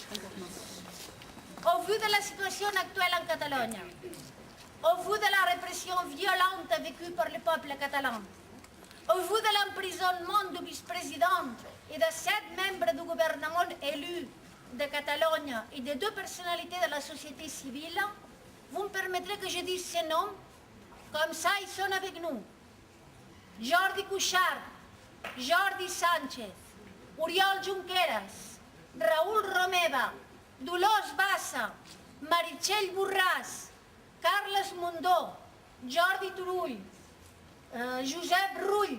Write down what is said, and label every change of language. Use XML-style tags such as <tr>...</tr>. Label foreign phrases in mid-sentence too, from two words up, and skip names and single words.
<fr>Au vu de la situation actuelle en Catalogne, au vu de la répression violente vécue par le peuple catalan, au vu de l'emprisonnement du vice-président et de 7 membres du gouvernement élus de Catalogne et de 2 personnalités de la société civile, vous me permettrez que je dise ces noms, comme ça ils sont avec nous. Jordi Cuixart, Jordi Sánchez, Oriol Junqueras, Raúl Romeva, Dolors Bassa, Meritxell Borràs, Carles Mundó, Jordi Turull, Josep Rull.</fr>